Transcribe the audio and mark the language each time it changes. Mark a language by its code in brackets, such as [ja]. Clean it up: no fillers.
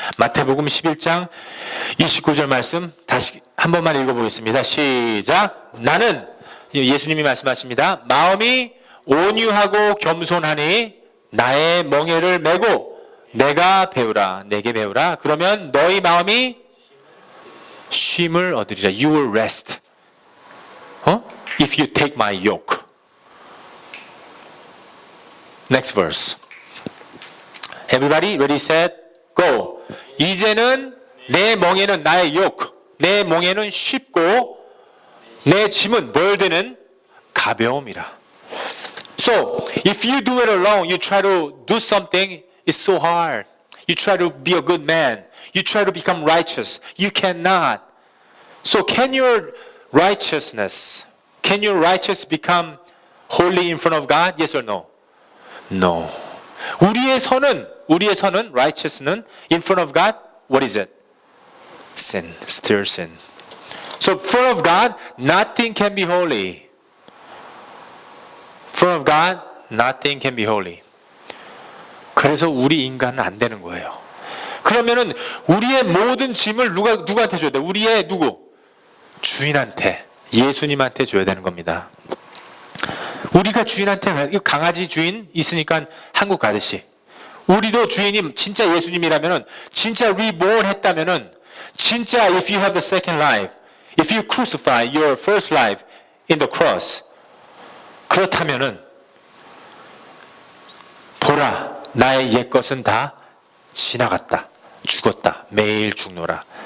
[ko] 마태복음 11장 29절 말씀 다시 한 번만 읽어보겠습니다. 시작. 나는, 예수님이 말씀하십니다. 마음이 온유하고 겸손하니 나의 멍에를 메고 내가 배우라, 내게 배우라. 그러면 너희 마음이 쉼을 얻으리라. [en] You will rest. If you take my yoke. Next verse. Everybody ready, set, go. [ko] 이제는 내 멍에는 나의 yoke, 내 멍에는 쉽고 내 짐은 burden은 가벼움이라. [en] So, if you do it alone, you try to do something, it's so hard. You try to be a good man. You try to become righteous. You cannot. So, can your righteousness become holy in front of God? Yes or no? No. [ko] 우리의 선은 [en] righteous는 in front of God, what is it? Sin, still sin. So, in front of God, nothing can be holy. In front of God, nothing can be holy. [ko] 그래서 우리 인간은 안 되는 거예요. 그러면은 우리의 모든 짐을 누구한테 줘야 돼? 우리의 누구? 주인한테, 예수님한테 줘야 되는 겁니다. 우리가 주인한테, 강아지 주인 있으니까 한국 가듯이 우리도 주인이 진짜 예수님이라면은, 진짜 reborn 했다면은, 진짜 [en] if you have the second life, if you crucify your first life in the cross, [ko] 그렇다면은 보라, 나의 옛 것은 다 지나갔다, 죽었다, 매일 죽노라.